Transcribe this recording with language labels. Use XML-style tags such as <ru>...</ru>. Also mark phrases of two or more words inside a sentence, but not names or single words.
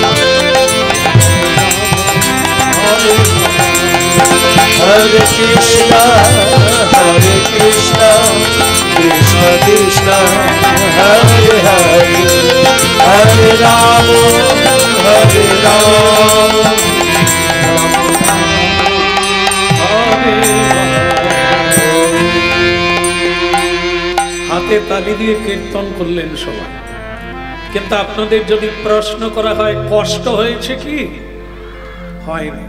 <sa>हरे कृष्ण हरे कृष्ण कृष्ण कृष्ण हरे हरे, हरे राम हरे राम</sa> <bn>হাতে তালি দিয়ে কীর্তন করলেন সবাই, কিন্তু আপনাদের যদি প্রশ্ন করা হয় কষ্ট হয়েছে কি, হয়নি।</bn>